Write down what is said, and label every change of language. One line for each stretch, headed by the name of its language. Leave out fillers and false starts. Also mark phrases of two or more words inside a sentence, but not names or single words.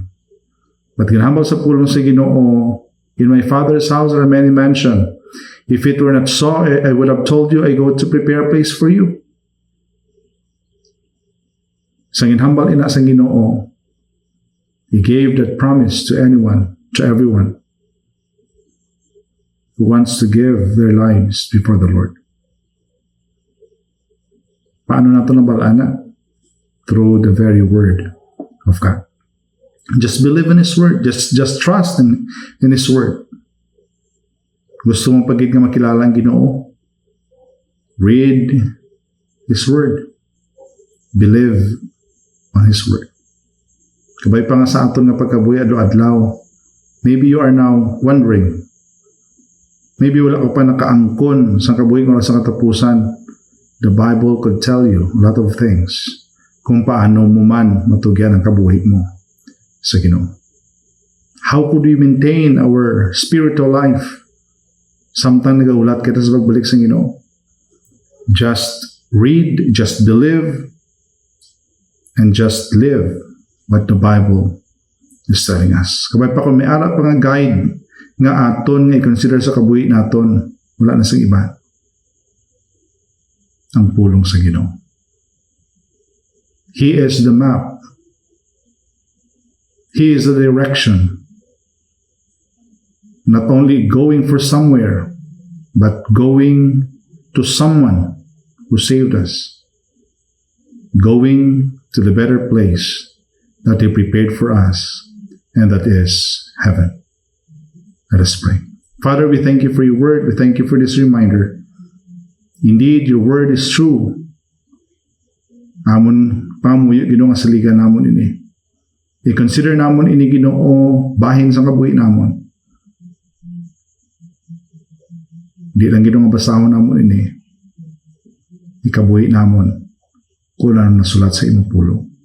Hiligaynon: But ginahambal sa pulong sa Ginoo,
English: in my Father's house are many mansions. If it were not so, I would have told you, I go to prepare a place for you.
Hiligaynon: Sa ginhambal ina sa Ginoo,
English: He gave that promise to anyone to everyone who wants to give their lives before the Lord.
Hiligaynon: Paano nato nabalana?
English: Through the very word of God. Just believe in His word. Just trust in His word.
Hiligaynon: Gusto mong pagiging nga makilala ang Ginoo?
English: Read His word. Believe on His word.
Hiligaynon: Kabay pa nga sa aton nga pagkabuhi adlaw-adlaw.
English: Maybe you are now wondering.
Hiligaynon: Maybe wala ka pa nakaangkon sa kabuhi o sa katapusan.
English: The Bible could tell you a lot of things
Hiligaynon: kung paano mo man matugyan ang kabuhi mo sa Ginoo.
English: How could we maintain our spiritual life?
Hiligaynon: Samtang nagaulat kita sa pagbalik sa Ginoo.
English: Just read, just believe, and just live what the Bible is telling us.
Hiligaynon: Kabay pa kung may ara pa nga guide nga aton nga i-consider sa kabuhi naton, wala na sa iba. Ang pulong sa Ginoo.
English: He is the map. He is the direction. Not only going for somewhere, but going to someone who saved us. Going to the better place that He prepared for us, and that is heaven. Let us pray. Father, we thank You for Your word. We thank You for this reminder. Indeed, Your word is true.
Hiligaynon: Amon pamuyo Ginoo nga saligan namon ini. I-consider namon ini Ginoo bahin sa kabuhi namon. Di lang Ginoo nga basahon namon ini. Ikabuhi namon kulang nasulat sa imong pulong.